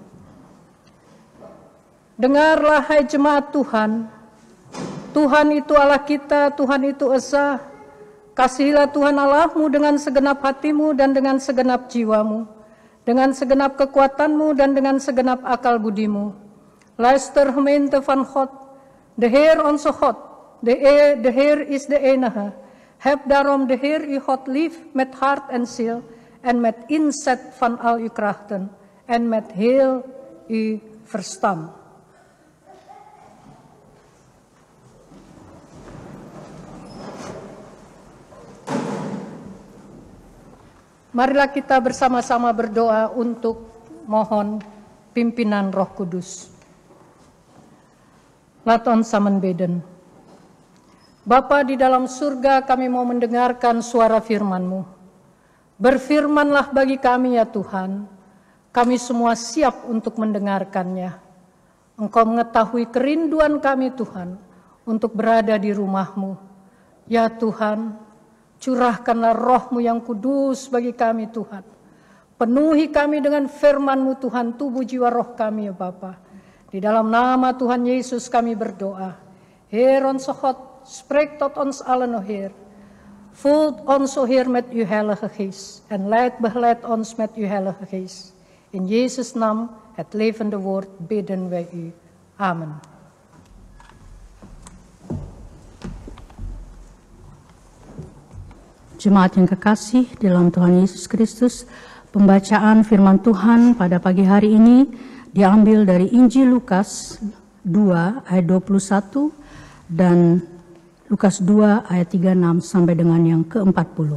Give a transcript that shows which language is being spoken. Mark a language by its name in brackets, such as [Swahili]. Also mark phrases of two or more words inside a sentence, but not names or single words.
[Indonesian] Dengarlah hai jemaat Tuhan, Tuhan itu Allah kita, Tuhan itu esa. Kasihilah Tuhan Allahmu dengan segenap hatimu dan dengan segenap jiwamu, dengan segenap kekuatanmu dan dengan segenap akal budimu. [Dutch] Luister gemeente van God, de Heer onze God, de Heer is de enige. Heb daarom de Heer uw God lief met hart en ziel en met inzet van al uw krachten en met heel uw verstand. [Indonesian] Marilah kita bersama-sama berdoa untuk mohon pimpinan Roh Kudus. Laat ons samen bidden. Bapa di dalam surga, kami mau mendengarkan suara firman-Mu. Berfirmanlah bagi kami ya Tuhan, kami semua siap untuk mendengarkannya. Engkau mengetahui kerinduan kami Tuhan, untuk berada di rumah-Mu. Ya Tuhan, curahkanlah Roh-Mu yang kudus bagi kami Tuhan. Penuhi kami dengan firman-Mu Tuhan, tubuh jiwa roh kami ya Bapa. Di dalam nama Tuhan Yesus kami berdoa. [Dutch] Heer onze God, spreek tot ons allen, o Heer. Vult ons, o Heer, met uw heilige geest. En begeleid ons met uw heilige geest. In Jezus' naam, het levende woord, bidden wij u. Amen. [Indonesian] Jemaat yang kekasih dalam Tuhan Yesus Kristus, pembacaan firman Tuhan pada pagi hari ini diambil dari Injil Lukas 2 ayat 21 dan Lukas 2 ayat 36 sampai dengan yang ke-40.